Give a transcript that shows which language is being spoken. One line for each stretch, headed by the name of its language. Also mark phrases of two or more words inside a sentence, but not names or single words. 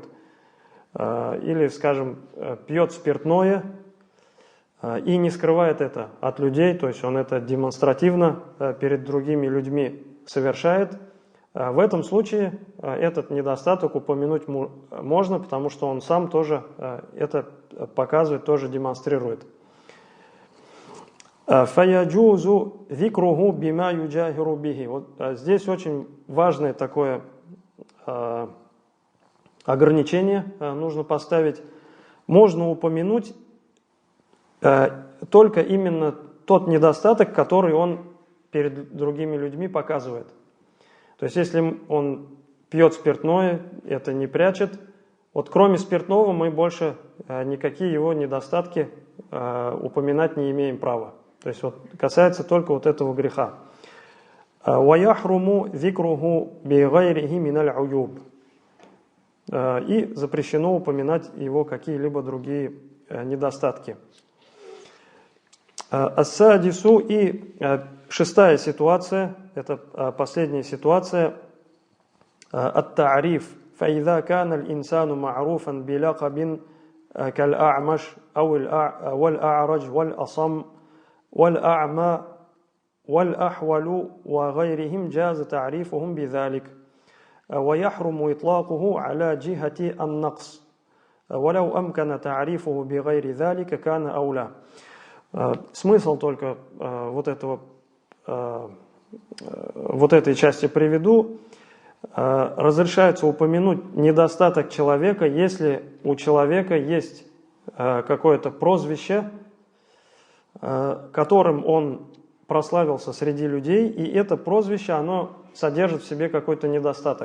Russian: Или, скажем, пьет спиртное и не скрывает это от людей, то есть он это демонстративно перед другими людьми совершает. В этом случае этот недостаток упомянуть можно, потому что он сам тоже это показывает, тоже демонстрирует.
Arabic: «فيجوز ذكره بما يجاهر به».
Russian: Вот здесь очень важное такое ограничение нужно поставить. Можно упомянуть только именно тот недостаток, который он перед другими людьми показывает. То есть если он пьет спиртное, это не прячет. Вот кроме спиртного мы больше никакие его недостатки упоминать не имеем права. То есть вот касается только вот этого греха.
Arabic: وَيَحْرُمُ ذِكْرُهُ بِغَيْرِهِ مِنَ الْعُيُوبِ.
Russian: И запрещено упоминать его какие-либо другие недостатки. Ас-садису, и шестая ситуация, это последняя ситуация,
Arabic: ат-та'риф. فَإِذَا كَانَ الْإِنسَانُ مَعْرُوفًا بِلَقَبٍ كَالْأَعْمَشِ وَالْأَعْرَجِ وَالْأَصَمِّ وَالْأَعْمَى وَالْأَحْوَلُ وَغَيْرِهِمْ جَازَ تَعْرِيفُهُمْ بِذَلِكَ وَيَحْرُمُ إِطْلَاقُهُ عَلَى جِهَةِ النَّقْصِ وَلَوْ أَمْكَنَ تَعْرِيفُهُ بِغَيْرِ ذَلِكَ كَانَ أَوْلَى.
Russian: Смысл только вот этой части приведу. Разрешается упомянуть недостаток человека, если у человека есть какое-то прозвище, которым он прославился среди людей, и это прозвище, оно содержит в себе какой-то недостаток.